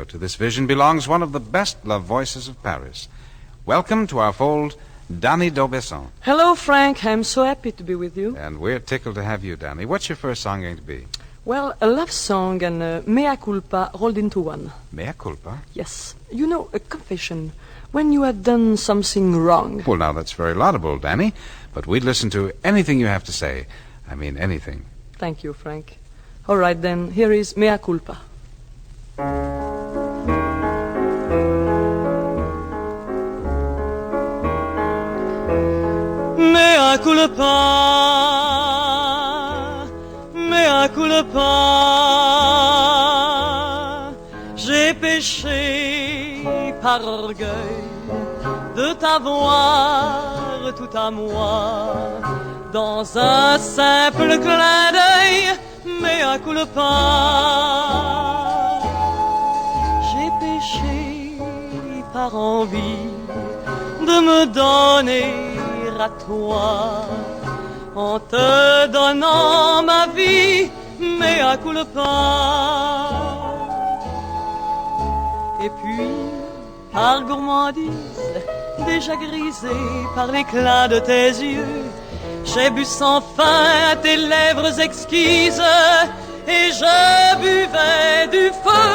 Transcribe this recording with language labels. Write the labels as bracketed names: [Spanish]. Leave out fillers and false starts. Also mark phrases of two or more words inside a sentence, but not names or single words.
[English] To this vision belongs one of the best-loved voices of Paris. Welcome to our fold, Danny Daubesson. Hello, Frank. I'm so happy to be with you. And we're tickled to have you, Danny. What's your first song going to be? Well, a love song and a [Latin] mea culpa [English] rolled into one. [Latin] Mea culpa? [English] Yes. You know, a confession. When you have done something wrong. Well, now, that's very laudable, Danny. But we'd listen to anything you have to say. I mean, anything. Thank you, Frank. All right, then. Here is [Latin] mea culpa. Mea culpa, mea culpa, [French] j'ai péché par orgueil de t'avoir tout à moi dans un simple clin d'œil, [Latin] mea culpa. [French] J'ai péché par envie de me donner à toi, en te donnant ma vie, mais à culpa. Et puis, par gourmandise, déjà grisée par l'éclat de tes yeux, j'ai bu sans fin tes lèvres exquises, et je buvais du feu.